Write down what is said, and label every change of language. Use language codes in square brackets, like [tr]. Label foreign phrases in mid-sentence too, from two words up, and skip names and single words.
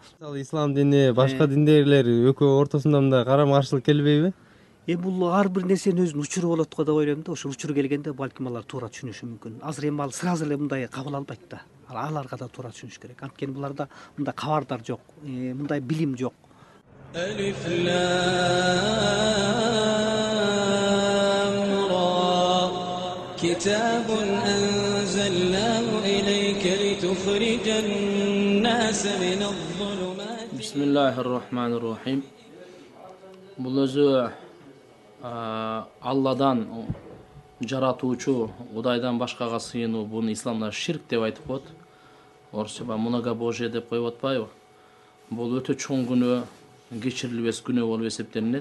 [ky] Мисалы ислам дини, башка диндегилер экөө ортосунда мындай карама-каршылык келбейби? Бул ар бир нерсенин өзүнүн учуру болот го деп ойлойм да. Ошол учуру келгенде балким алар туура түшүнүшү мүмкүн. Азыр эми ал сразу эле мындай кабыл албайт да. Аларга да туура түшүнүш керек. Анткени буларда мындай кабардар жок, мындай билим жок. [ar] ألف لام را كتاب أنزلناه إليك لتخرج الناس من الظلمات بسم الله الرحمن الرحيم. [ky] Бул өзү Алладан жаратуучу Кудайдан башкага сыйынуу, буну исламда ширк деп айтып коет. Орусча многобожие деп коюп атпайбы? Бул өтө чоң күнөө, кечирилбес күнөө болуп эсептелинет.